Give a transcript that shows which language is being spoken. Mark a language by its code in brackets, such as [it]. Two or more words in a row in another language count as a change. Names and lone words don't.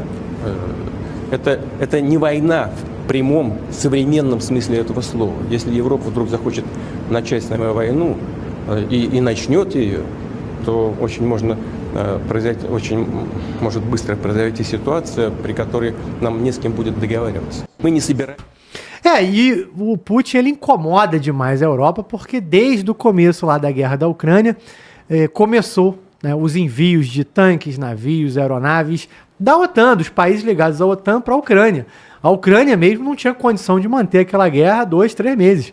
[ru] Это не война в прямом современном смысле этого слова. Если Европа вдруг захочет начать с нами войну и начнет ее, то очень может быстро произойти ситуация, при которой нам не с кем будет договариваться. Мы не собираемся. [pt] E o Putin ele incomoda demais a Europa porque desde o começo lá da guerra da Ucrânia começou, né, os envios de tanques, navios, aeronaves da OTAN, dos países ligados à OTAN para a Ucrânia. A Ucrânia mesmo não tinha condição de manter aquela guerra 2, 3 meses.